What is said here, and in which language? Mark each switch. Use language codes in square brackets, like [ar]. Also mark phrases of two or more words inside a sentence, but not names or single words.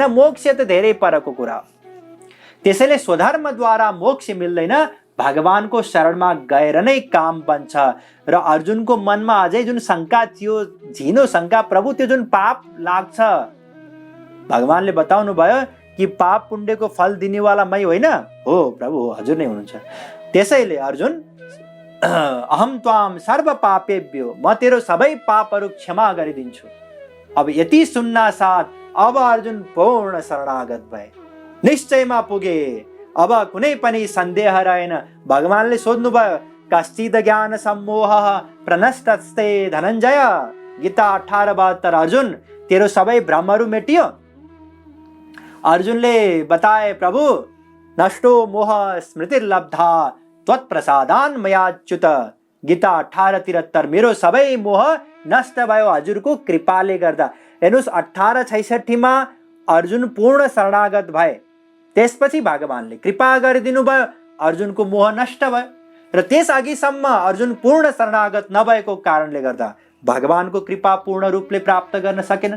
[ne] मोक्ष त धेरै परको कुरा हो। त्यसैले स्वधर्मद्वारा मोक्ष मिल्दैन, भगवानको शरणमा गएर नै काम बन्छ। र अर्जुनको मनमा अझै जुन शङ्का थियो, झिनो शङ्का, प्रभु त्यो जुन पाप लाग्छ, भगवानले बताउनु भयो कि पाप पुण्यको फल दिनेवाला मै होइन? हो प्रभु, हजुर नै हुनुहुन्छ। [sa] त्यसैले अर्जुन अहम त्वाम सर्व पापेभ्यो, [ne] म तेरो सबै पापहरू क्षमा गरिदिन्छु। अब यति सुन्ना साथ अब अर्जुन पूर्ण शरणागत भए, निश्चयमा पुगे। अब कुनै पनि सन्देह रहेन। भगवानले सोध्नुभयो, [sa] कश्चित् ज्ञान सम्मोह प्रनष्टस्ते धनञ्जय। [ne] गीता 18:72। अर्जुन, तेरो सबै भ्रमहरू मेटियो? अर्जुनले बताए, प्रभु, [sa] नष्टो मोह स्मृतिर्लब्धा त्वत्प्रसादान् मयाच्युत। [ne] गीता 18:73। मेरो सबै मोह नष्ट भयो हजुरको कृपाले गर्दा। हेर्नुहोस्, 18:66 अर्जुन पूर्ण शरणागत भए। त्यसपछि भगवानले कृपा गरिदिनु भयो, अर्जुनको मोह नष्ट भयो। र त्यस अघिसम्म अर्जुन पूर्ण शरणागत नभएको कारणले गर्दा भगवानको कृपा पूर्ण रूपले प्राप्त गर्न सकेनन्।